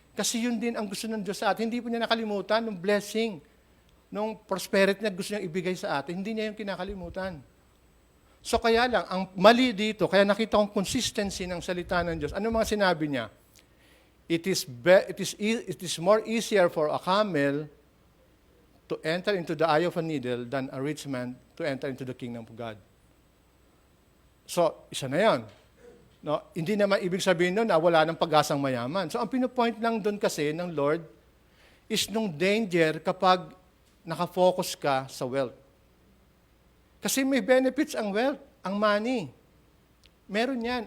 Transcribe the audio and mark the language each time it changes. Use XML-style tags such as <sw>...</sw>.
<tl>Kasi yun din ang gusto ng Diyos sa atin. Hindi po niya nakalimutan ng blessing. Nung prosperity na gusto niyang ibigay sa atin, hindi niya yung kinakalimutan. So kaya lang, ang mali dito, kaya nakita kong consistency ng salita ng Diyos. Ano mga sinabi niya?</tl> <en>It is more easier for a camel to enter into the eye of a needle than a rich man to enter into the kingdom of God.</en> <tl>So, isa na yan. No, hindi naman ibig sabihin nun na wala ng pag-asang mayaman. So, ang pinopoint lang doon kasi ng Lord is nung danger kapag nakafocus ka sa wealth. Kasi may benefits ang wealth, ang money. Meron yan.</tl>